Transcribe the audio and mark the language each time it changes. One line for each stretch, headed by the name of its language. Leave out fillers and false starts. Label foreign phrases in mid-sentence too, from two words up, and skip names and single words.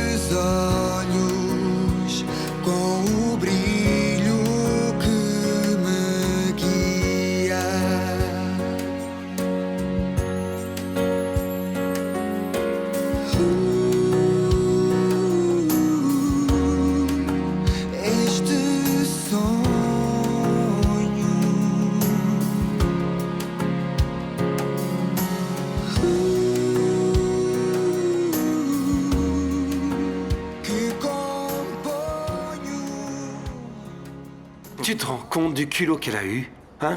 Portuguese: teus olhos com o brilho que me guia. Este sonho
French: Tu te rends compte du culot qu'elle a eu, hein?